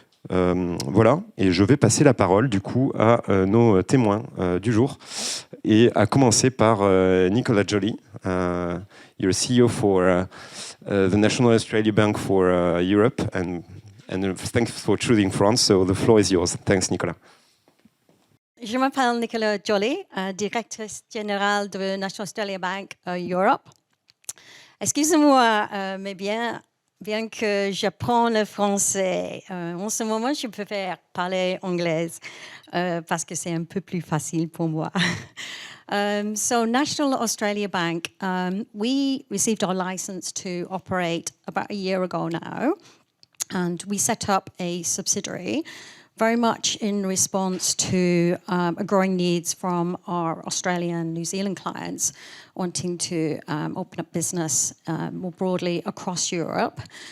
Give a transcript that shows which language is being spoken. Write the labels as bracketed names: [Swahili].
[French] Voilà, et je vais passer la parole du coup à nos témoins du jour, et à commencer par Nicolas Joly. [English] You're CEO for the National Australia Bank for Europe, and thanks for choosing France, so the floor is yours. Thanks, Nicolas. [French] Je m'appelle Nicolas Joly, directrice générale de National Australia Bank Europe. Excusez-moi, mais bien que j'apprends le français, en ce moment, je préfère parler anglais parce que c'est un peu plus facile pour moi. [English] So National Australia Bank, we received our license to operate about a year ago now, and we set up a subsidiary very much in response to a growing needs from our Australian and New Zealand clients wanting to open up business more broadly across Europe.